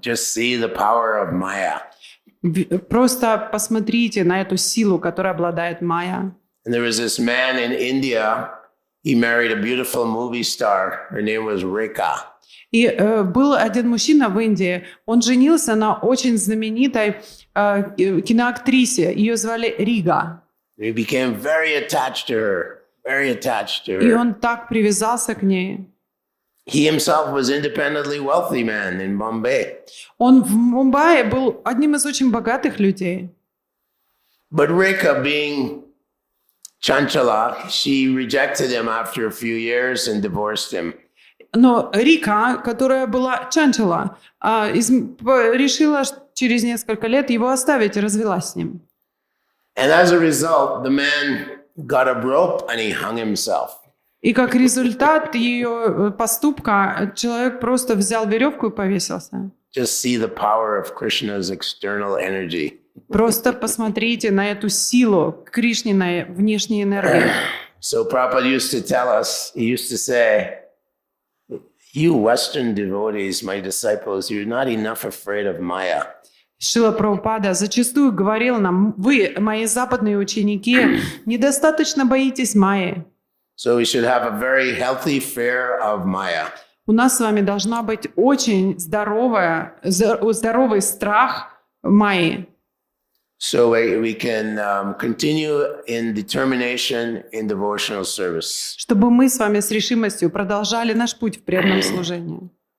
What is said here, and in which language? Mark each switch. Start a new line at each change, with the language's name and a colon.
English: Just see the power of Maya.
Russian: Просто посмотрите на эту силу, которой обладает Майя.
English: And there was this man in India. He married a beautiful movie star. Her name was Rekha.
Russian: И был один мужчина в Индии, он женился на очень знаменитой киноактрисе, ее звали Рига.
English: He became very attached to her, very attached to
Russian: И
English: her.
Russian: он так привязался к ней.
English: He himself was independently wealthy man in Bombay.
Russian: Он в Мумбаи был одним из очень богатых людей.
English: But Rekha, being chanchala, she rejected him after a few years and divorced him.
Russian: Но Рика, которая была чанчала, решила через несколько лет его оставить и развелась с ним.
English: And as a result, the man got a rope and he hung himself.
Russian: И как результат ее поступка человек просто взял веревку и повесился.
English: Just see the power of Krishna's external energy.
Russian: Просто посмотрите на эту силу Кришниной внешней энергии.
English: So Prabhupada used to tell us, he used to say, you Western devotees, my disciples, you're not enough afraid of Maya.
Russian: Шрила Прабхупада зачастую говорил нам: вы, мои западные ученики, недостаточно боитесь Майи.
English: So we should have a very healthy fear of Maya.
Russian: У нас с вами должна быть очень здоровый страх Майи,
English: So we can continue in determination in devotional service.
Russian: чтобы мы с вами с решимостью продолжали наш путь в преданном служении.